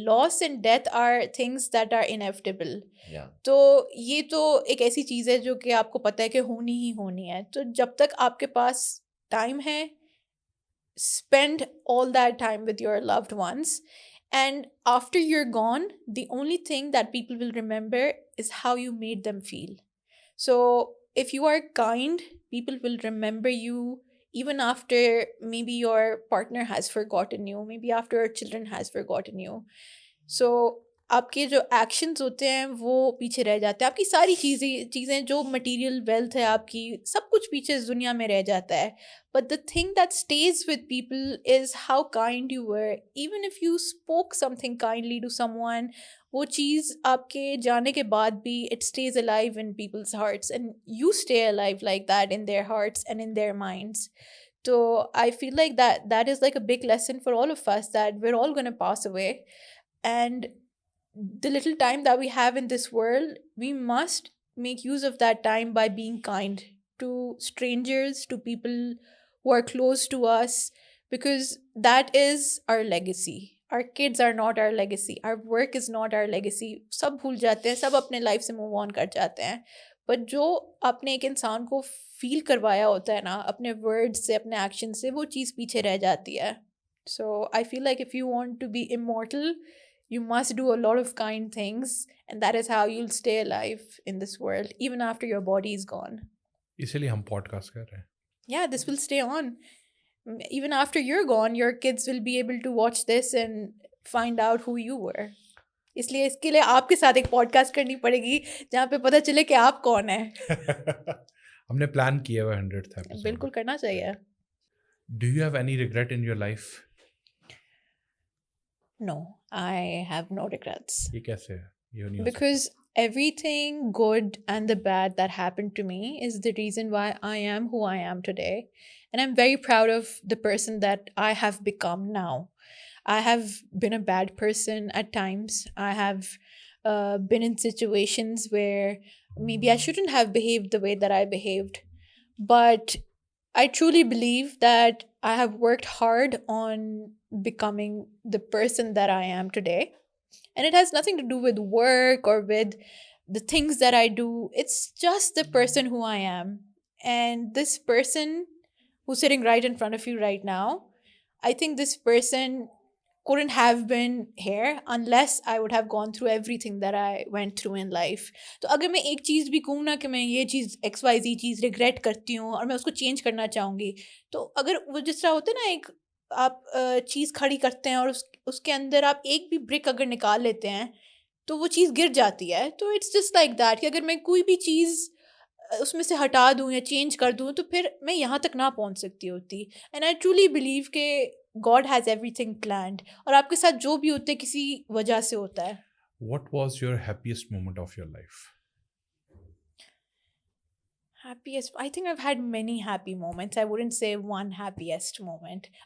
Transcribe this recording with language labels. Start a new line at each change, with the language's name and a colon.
English: Loss and death are things that are inevitable.
Urdu: تو یہ تو ایک ایسی چیز ہے جو کہ آپ کو پتہ ہے کہ ہونی ہی ہونی ہے. تو جب تک آپ کے پاس ٹائم ہے,
English: spend all that time with your loved ones. And after you're gone, the only thing that people will remember is how you made them feel. So if you are kind, people will remember you even after maybe your partner has forgotten you, maybe after your children has forgotten you.
Urdu: So آپ کے جو actions ہوتے ہیں وہ پیچھے رہ جاتے ہیں, آپ کی ساری چیزیں جو مٹیریل ویلتھ ہے آپ کی, سب کچھ پیچھے اس دنیا میں رہ جاتا ہے.
English: But the thing that stays with people is how kind you were. Even if you spoke something kindly to someone,
Urdu: وہ چیز آپ کے جانے کے بعد بھی
English: It stays alive in people's hearts, and you stay alive like that in their hearts and in their minds. تو I feel like that is like a big lesson for all of us that we're all going to pass away. And the little time that we have in this world, we must make use of that time by being kind to strangers, to people who are close to us, because that is our legacy. Our kids are not our legacy. Our work is not our legacy.
Urdu: سب بھول جاتے ہیں, سب اپنے life سے move on کر جاتے ہیں, but جو آپ نے ایک انسان کو فیل کروایا ہوتا ہے نا, اپنے ورڈ سے, اپنے ایکشن سے, وہ چیز پیچھے رہ جاتی ہے.
English: So I feel like if you want to be immortal, you must do a lot of kind things, and that is how you'll stay alive in this world even after your body is gone.
Urdu: اسی لیے ہم pod cost کر رہے ہیں.
English: Yeah, this will stay on. Even after you're gone, your kids will be able to watch this and find out who you were.
Urdu: اس لیے اس کے لیے آپ کے ساتھ ایک پوڈ کاسٹ کرنی پڑے گی جہاں پہ پتہ چلے کہ آپ کون ہیں. ہم نے پلان کیا ہوا 100th ایپیسوڈ. بالکل کرنا چاہیے.
English: Do you have any regret in your life? No, I have no regrets.
Urdu: یہ کیسے ہے؟ یہ نہیں ہو
English: Because everything good and the bad that happened to me is the reason why I am who I am today. And I'm very proud of the person that I have become now. I have been a bad person at times. I have been in situations where maybe I shouldn't have behaved the way that I behaved. But I truly believe that I have worked hard on becoming the person that I am today. And it has nothing to do with work or with the things that I do. It's just the person who I am. And this person who's sitting right in front of you right now, I think this person couldn't have been here unless I would have gone through everything that I went through in life.
Urdu: تو اگر میں ایک چیز بھی کہوں نا کہ میں یہ چیز XYZ چیز ریگریٹ کرتی ہوں اور میں اس کو چینج کرنا چاہوں گی, تو اگر وہ جس طرح ہوتا ہے نا, ایک آپ چیز کھڑی کرتے ہیں اور اس کے اندر آپ ایک بھی برک اگر نکال لیتے ہیں تو وہ چیز گر جاتی ہے. تو
English: it's just like that
Urdu: کہ اگر میں کوئی بھی چیز اس میں سے ہٹا دوں یا چینج کر دوں تو پھر میں یہاں تک نہ پہنچ سکتی ہوتی.
English: and I truly believe
Urdu: کہ
English: God has everything planned,
Urdu: اور آپ کے ساتھ جو بھی ہوتا ہے کسی وجہ سے ہوتا ہے.
English: What was your happiest moment of your life? Happiest, I think I've had many happy moments. I wouldn't say one happiest moment.